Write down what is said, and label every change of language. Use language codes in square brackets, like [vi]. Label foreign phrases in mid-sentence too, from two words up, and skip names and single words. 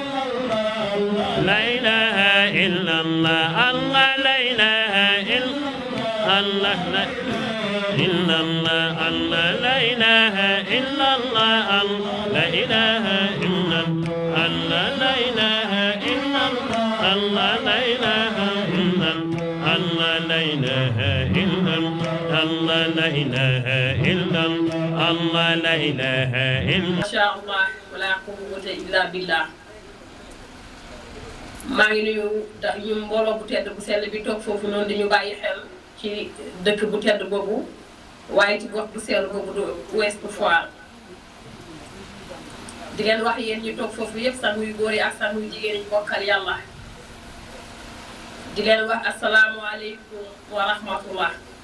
[ar] لا إله إلا الله الله لا إله إلا الله إلا الله الله لا إله إلا الله لا إله إلا الله لا إله إلا الله لا إله إلا الله لا إله إلا الله لا إله إلا الله لا إله إلا ما شاء الله ولا قوة إلا بالله [wo] maa ngi nuyu ñu mbooloo bu tedd bu sell bi toog foofu noonu di ñu bàyyi xel ci dëkk bu tedd boobu waaye ci gox bu sell boobu du Ouest Foire di leen wax yéen ñu toog foofu yëpp sang yu góor yi ak sang yu jigéen ñi bokkal yàlla di leen wax [ar] السلام عليكم ورحمة الله